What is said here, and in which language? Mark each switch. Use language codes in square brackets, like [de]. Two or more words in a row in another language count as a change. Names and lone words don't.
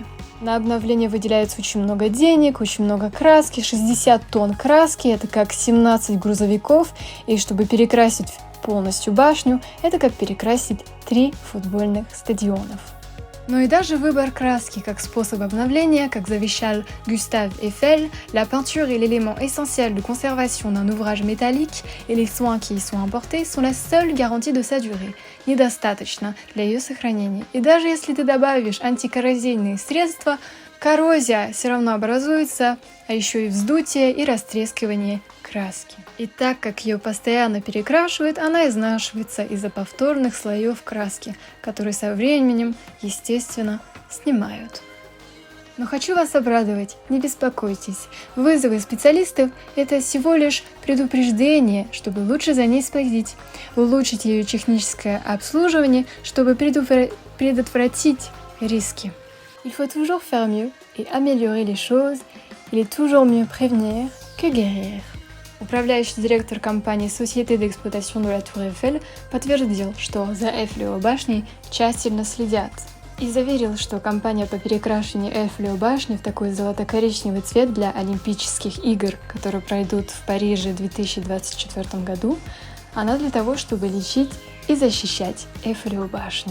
[ru] На обновление выделяется очень много денег, очень много краски, 60 тонн краски, это как 17 грузовиков, и чтобы перекрасить полностью башню, это как перекрасить 3 футбольных стадионов. Но и даже выбор краски как способ обновления, как завещал [fr] Gustave Eiffel, la peinture est l'élément essentiel de conservation d'un ouvrage métallique, et les soins qui y sont apportés sont la seule garantie de sa durée. [ru] Недостаточно для ее сохранения. И даже если ты добавишь антикоррозийные средства, коррозия все равно образуется, а еще и вздутие и растрескивание краски. И так как ее постоянно перекрашивают, она изнашивается из-за повторных слоев краски, которые со временем, естественно, снимают. Но хочу вас обрадовать, не беспокойтесь. Вызовы специалистов – это всего лишь предупреждение, чтобы лучше за ней следить, улучшить ее техническое обслуживание, чтобы предотвратить риски. [fr] Il faut toujours faire mieux et améliorer les choses. Il est toujours mieux prévenir que guérir. [ru] Управляющий директор компании Société d'exploitation de la Tour Eiffel подтвердил, что за Эйфелевой башней тщательно следят, и заверил, что компания по перекрашиванию Эйфелевой башни в такой золото-коричневый цвет для Олимпийских игр, которые пройдут в Париже в 2024 году, она для того, чтобы лечить и защищать Эйфелеву башню.